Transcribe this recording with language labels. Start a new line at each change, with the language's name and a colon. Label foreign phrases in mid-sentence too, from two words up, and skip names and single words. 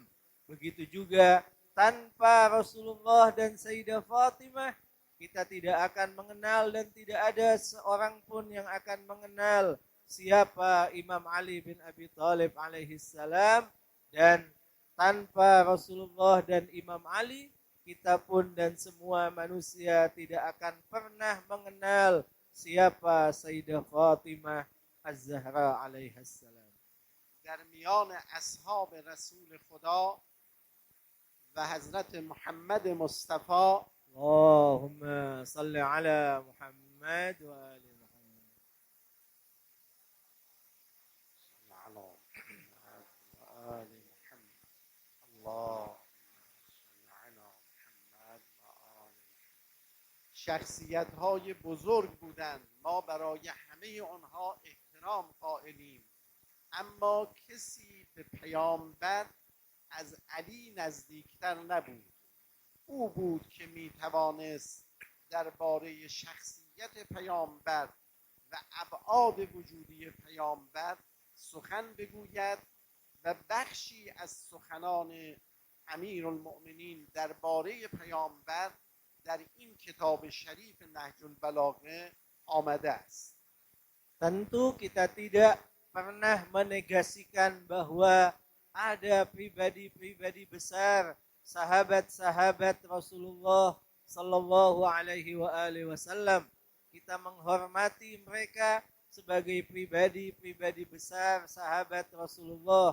Indonesian: Begitu juga tanpa Rasulullah dan Sayyidah Fatimah, kita tidak akan mengenal dan tidak ada seorang pun yang akan mengenal siapa Imam Ali bin Abi Thalib alaihissalam. Dan tanpa Rasulullah dan Imam Ali, kita pun dan semua manusia tidak akan pernah mengenal siapa Sayyidah Fatimah Az-Zahra alaihissalam.
Persian: در میان اصحاب رسول خدا و حضرت محمد مصطفی،
Arabic: اللهم صل على محمد و آل محمد. على محمد و آل محمد.
Persian: الله شخصیت های بزرگ بودند، ما برای همه آنها احترام قائلیم، اما کسی به پیامبر از علی نزدیکتر نبود. او بود که می توانست درباره شخصیت پیامبر و ابعاد وجودی پیامبر سخن بگوید و بخشی از سخنان امیرالمؤمنین درباره پیامبر در این کتاب شریف نهج البلاغه آمده است.
Indonesian: Tentu kita tidak pernah menegasikan bahwa ada pribadi-pribadi besar, sahabat-sahabat Rasulullah
Arabic: صلى الله عليه وسلم.
Indonesian: Kita menghormati mereka sebagai pribadi-pribadi besar, sahabat Rasulullah.